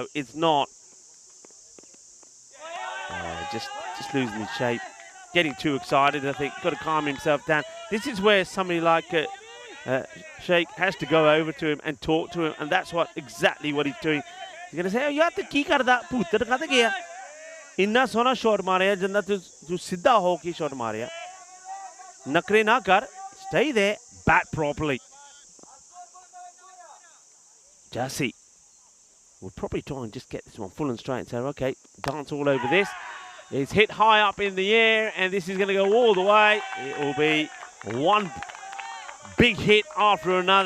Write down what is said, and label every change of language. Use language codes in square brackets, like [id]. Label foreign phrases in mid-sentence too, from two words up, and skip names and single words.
[en] It's not. Just losing his shape. Getting too excited, I think. Got to calm himself down. This is where somebody like Sheikh has to go over to him and talk to him, and that's exactly what he's doing. He's going to say, [pa] ਓ, ਯਾਰ, ਤੂੰ ਕੀ ਕਰਦਾ? ਪੁੱਤਰ ਕਦੇ ਗਿਆ? ਇੰਨਾ ਸੋਹਣਾ ਸ਼ਾਟ ਮਾਰਿਆ, ਜਿੰਨਾ ਤੂੰ ਸਿੱਧਾ ਹੋ ਕੀ ਸ਼ਾਟ ਮਾਰਿਆ. ਨਖ਼ਰੇ ਨਾ ਕਰ. [en] Stay there. Bat properly. Jassi. We'll probably try and just get this one full and straight and say, okay, dance all over this. It's hit high up in the air, and this is going to go all the way. It will be one big hit after another.